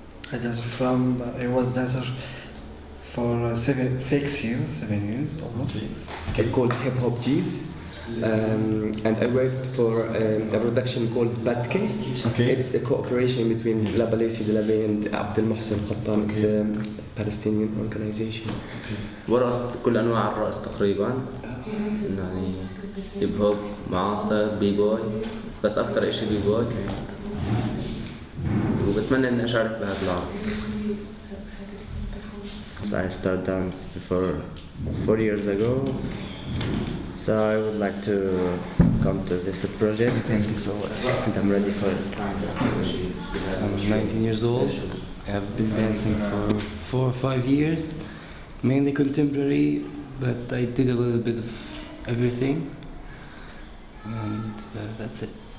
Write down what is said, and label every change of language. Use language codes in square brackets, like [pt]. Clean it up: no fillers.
[en] I was dancer for 7 years almost. It's called Hip Hop G's. And I worked for a production called Batke. Okay. It's a cooperation between La Balesi de la Bay and Abdel Mohsen Qattan. It's a Palestinian organization. [ar] ورقصت كل انواع الرقص تقريبا يعني هيب هوب معاصر بي بوي بس اكثر اشي بي بوي وبتمنى اني اشارك بهذا العرض. [en] I started dance before 4 years ago, so I would like to come to this project. Thank you so much. And I'm ready for it. I'm 19 years old. I've been dancing for 4 or 5 years, mainly contemporary, but I did a little bit of everything, and that's it.